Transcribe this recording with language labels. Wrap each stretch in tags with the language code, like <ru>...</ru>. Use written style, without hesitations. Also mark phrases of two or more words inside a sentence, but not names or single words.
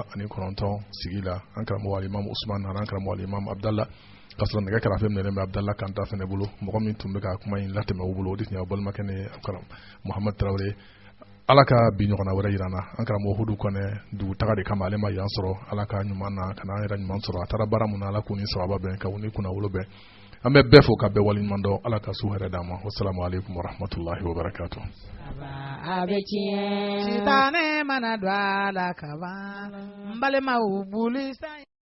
<bm>29 sigi la an karamɔgɔ alimam Usman an karamɔgɔ alimam Abdallah ka sɔrɔ nɛgɛ kɛrɛfɛ minɛlen bɛ Abdallah Kanta fɛnɛ bolo mɔgɔ min tun bɛ ka kuma in latɛmɛ u bolo o de tun ye balimakɛ ne Muhamad Tarawele ala ka bi ɲɔgɔnna wɛrɛ yirana an karamɔgɔ Hudu Kɔnɛ dugutaga de kama ale ma yan sɔrɔ ala ka ɲuman na kana an yɛrɛ ɲuman sɔrɔ a taara baara mun na ala k'u ni sababa bɛn ka u ni kunna wolo bɛn an bɛ bɛɛ fo ka bɛɛ waleɲuman dɔn ala ka su hɛrɛ d'an ma</bm> <ar>والسلام عليكم ورحمة الله وبركاته</ar> <bm>a bɛ tiɲɛ sitanɛ mana don a la kaban n balimaw boli sa</bm>